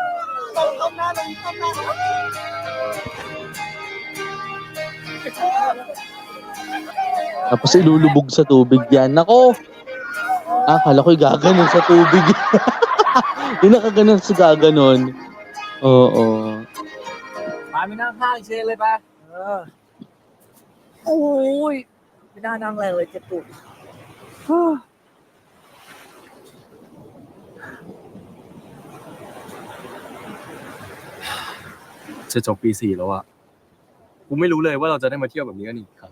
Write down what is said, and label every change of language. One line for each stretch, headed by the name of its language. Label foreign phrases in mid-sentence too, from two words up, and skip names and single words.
Filipino: Tapos ilulubog sa tubig yan. Nako! Akala ko'y gaganon sa tubig. Yung nakaganon sa gaganon. Oo.
Thai: มาไม่นั่งข้างเชนเลยปะโอ้ยไม่น่านั่งแรงเลยเจ็บปวด จะจบปี 4แล้วอะกูไม่รู้เลยว่าเราจะได้มาเที่ยวแบบนี้กันอีกครั้ง